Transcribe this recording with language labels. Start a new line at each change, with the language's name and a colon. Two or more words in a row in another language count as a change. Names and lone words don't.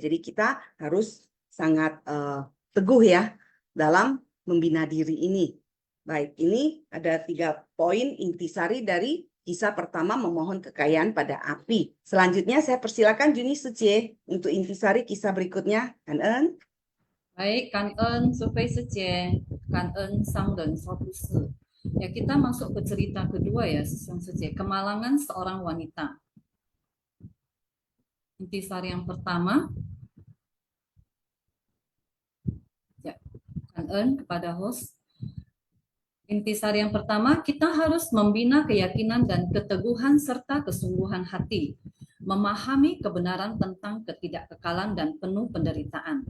Indonesian: Jadi kita harus sangat teguh ya dalam membina diri ini. Baik, ini ada 3 poin intisari dari kisah pertama memohon kekayaan pada api. Selanjutnya saya persilakan Juni Sece untuk intisari kisah berikutnya. Kan-en? Baik,
Chinese: 感恩苏菲师姐，感恩商人说故事。
Indonesian: Ya, kita masuk ke cerita kedua ya, yang suci. Kemalangan seorang wanita. Intisari yang pertama, ya, Kangen kepada host. Intisari yang pertama, kita harus membina keyakinan dan keteguhan serta kesungguhan hati, memahami kebenaran tentang ketidakkekalan dan penuh penderitaan.